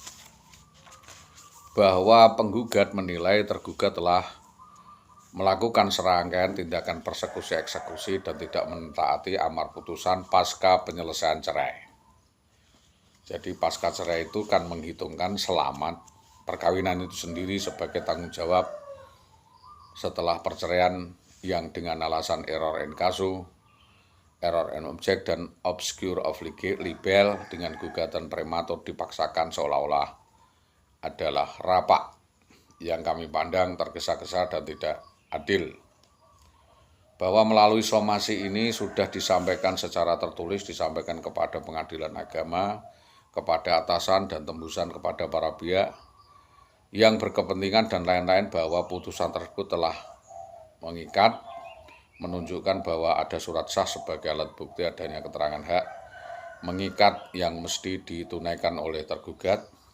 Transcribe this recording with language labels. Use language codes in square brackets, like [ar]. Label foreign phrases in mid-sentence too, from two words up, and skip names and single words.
[id] Bahwa penggugat menilai tergugat telah melakukan serangkaian tindakan persekusi eksekusi dan tidak mentaati amar putusan pasca penyelesaian cerai. Jadi pasca cerai itu kan menghitungkan selamat perkawinan itu sendiri sebagai tanggung jawab setelah perceraian yang dengan alasan [la] error in casu, error in object, [id] dan [la] obscure of libel [id] dengan gugatan prematur dipaksakan seolah-olah adalah rapak yang kami pandang tergesa-gesa dan tidak adil. Bahwa melalui somasi ini sudah disampaikan secara tertulis, disampaikan kepada pengadilan agama, kepada atasan dan tembusan kepada para pihak yang berkepentingan dan lain-lain bahwa putusan tersebut telah mengikat, menunjukkan bahwa ada surat sah sebagai alat bukti adanya keterangan hak, mengikat yang mesti ditunaikan oleh tergugat.